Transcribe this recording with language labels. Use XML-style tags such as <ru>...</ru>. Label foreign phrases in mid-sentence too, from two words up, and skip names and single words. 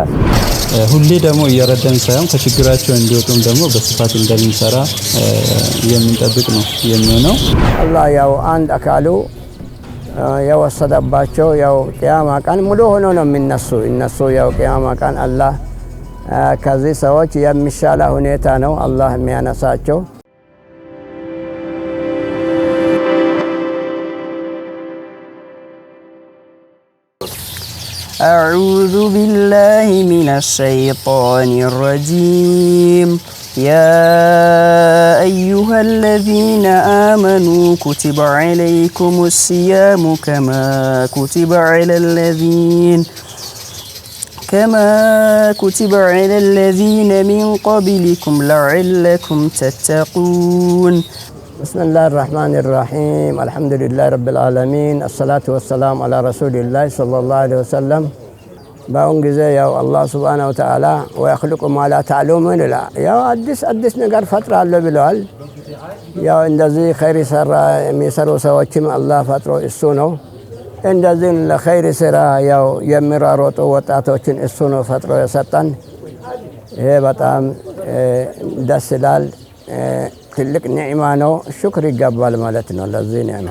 <am>ሁሌ ደግሞ እየረዳን ሳይሆን ከችግራቸው እንዲወጡም ደግሞ በስፋት እንደምንሰራ የምንጠብቅ ነው የሚሆነው። አላህ ያው አንድ አካሉ የወሰደባቸው ያው ቂያማ ቀን ሙሉ ሆኖ ነው እነሱ ያው ቂያማ ቀን አላህ ከዚህ ሰዎች የሚሻለ ሁኔታ ነው አላህ የሚያነሳቸው።</am> <ar>أعوذ بالله من الشيطان الرجيم يا أيها الذين آمنوا كتب عليكم الصيام كما كتب على الذين من قبلكم لعلكم تتقون بسم الله الرحمن الرحيم الحمد لله رب العالمين الصلاة والسلام على رسول الله صلى الله عليه</ar> <am>وسلم باون ጊዜ ያው አላህ</am> <ar>سبحانه وتعالى</ar> <am>ወይخلق</am> <ar>ما لا تعلمون لا</ar> <am>ያው አዲስ ነገር ፈጥራለሁ ብለዋል። ያው እንደዚህ ኸይር የሚሰሩ ሰዎችም አላህ ፈጥሮ እሱ ነው። እንደዚህ ለኸይር ስራ ያው የሚራሮጡ ወጣቶችን እሱ ነው ፈጥሮ የሰጠን። ይሄ በጣም ደስ ይላል። ትልቅ ኒዕማ ነው። ሽክር ይገባል ማለት ነው ለዚህ ኒዕማ።</am>